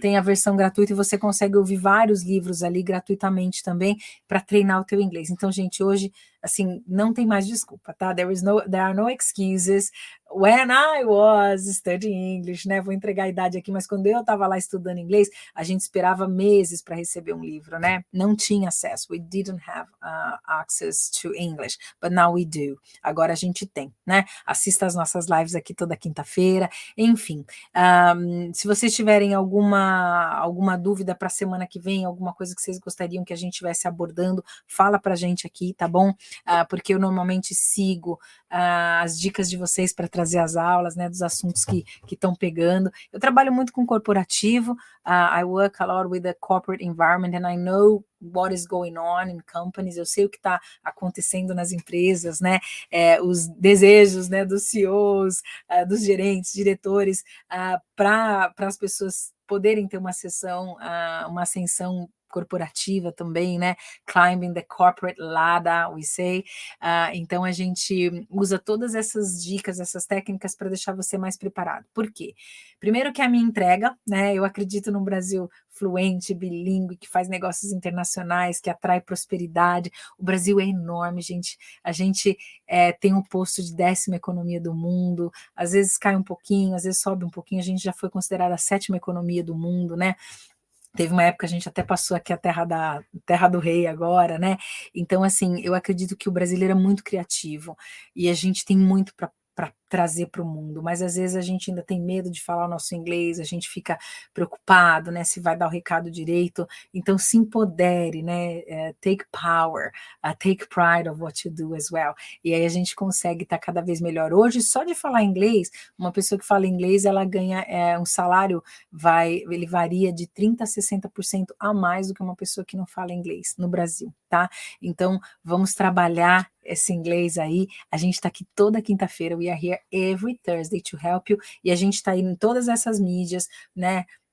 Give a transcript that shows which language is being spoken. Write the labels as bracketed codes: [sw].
[pt] Tem a versão gratuita e você consegue ouvir vários livros ali gratuitamente também para treinar o teu inglês. Então, gente, hoje, assim, não tem mais desculpa, tá? [en] There are no excuses. When I was studying English, [pt] né? Vou entregar a idade aqui, mas quando eu estava lá estudando inglês, a gente esperava meses para receber um livro, né? Não tinha acesso. [en] We didn't have access to English, but now we do. [pt] Agora a gente tem, né? Assista as nossas lives aqui toda quinta-feira, enfim. Se vocês tiverem alguma dúvida para a semana que vem, alguma coisa que vocês gostariam que a gente estivesse abordando, fala para a gente aqui, tá bom? Porque eu normalmente sigo as dicas de vocês para trazer as aulas, né, dos assuntos que estão pegando. Eu trabalho muito com corporativo, [en] I work a lot with the corporate environment and I know what is going on in companies, [pt] eu sei o que está acontecendo nas empresas, né, os desejos, né, dos CEOs, dos gerentes, diretores, para as pessoas poderem ter uma ascensão corporativa também, né? [en] Climbing the corporate ladder, we say. [pt] Então a gente usa todas essas dicas, essas técnicas para deixar você mais preparado. Por quê? Primeiro que a minha entrega, né? Eu acredito num Brasil fluente, bilíngue, que faz negócios internacionais, que atrai prosperidade. O Brasil é enorme, gente. A gente tem um posto de 10ª economia do mundo, às vezes cai um pouquinho, às vezes sobe um pouquinho, a gente já foi considerada a 7ª economia do mundo, né? Teve uma época, a gente até passou aqui a terra do rei agora, né? Então, assim, eu acredito que o brasileiro é muito criativo e a gente tem muito para trazer para o mundo, mas às vezes a gente ainda tem medo de falar o nosso inglês, a gente fica preocupado, né, se vai dar o recado direito. Então se empodere, né, [en] take power, take pride of what you do as well. [pt] E aí a gente consegue estar cada vez melhor. Hoje, só de falar inglês, uma pessoa que fala inglês, ela ganha um salário, ele varia de 30% a 60% a mais do que uma pessoa que não fala inglês no Brasil, tá? Então, vamos trabalhar esse inglês aí. A gente está aqui toda quinta-feira, [en] we are here every Thursday to help you, [pt] e a gente está aí em todas essas mídias, né?